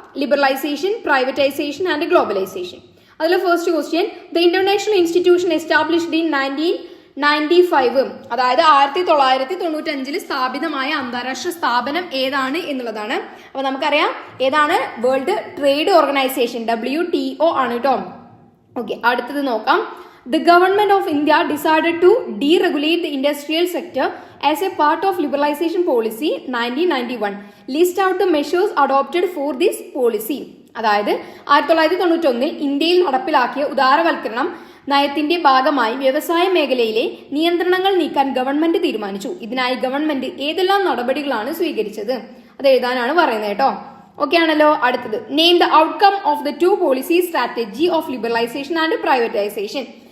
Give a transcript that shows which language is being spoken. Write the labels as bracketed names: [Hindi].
[English] Liberalisation, privatisation and globalisation. അതിൽ first question, the international institution established in 1995. [Malayalam] അതായത് 1995 സ്ഥാപിതമായ അന്താരാഷ്ട്ര സ്ഥാപനം ഏതാണ് എന്നുള്ളതാണ്. അപ്പൊ നമുക്കറിയാം ഏതാണ്? വേൾഡ് ട്രേഡ് ഓർഗനൈസേഷൻ, WTO ആണ് കേട്ടോ. ഓക്കെ, അടുത്തത് നോക്കാം. [English] The government of India decided to deregulate the industrial sector as a part of liberalization policy 1991. List out the measures adopted for this policy. [Malayalam] അതായത് 1991 ഇന്ത്യയിൽ നടപ്പിലാക്കിയ ഉദാരവൽക്കരണം നയത്തിന്റെ ഭാഗമായി വ്യവസായ മേഖലയിലെ നിയന്ത്രണങ്ങൾ നീക്കാൻ ഗവൺമെന്റ് തീരുമാനിച്ചു. ഇതിനായി ഗവൺമെന്റ് ഏതെല്ലാം നടപടികളാണ് സ്വീകരിച്ചത് അത് എഴുതാനാണ് പറയുന്നത് കേട്ടോ. ഓക്കെ ആണല്ലോ? [English] അടുത്തത്, name the outcome of the 2 policy strategy of liberalisation and privatisation.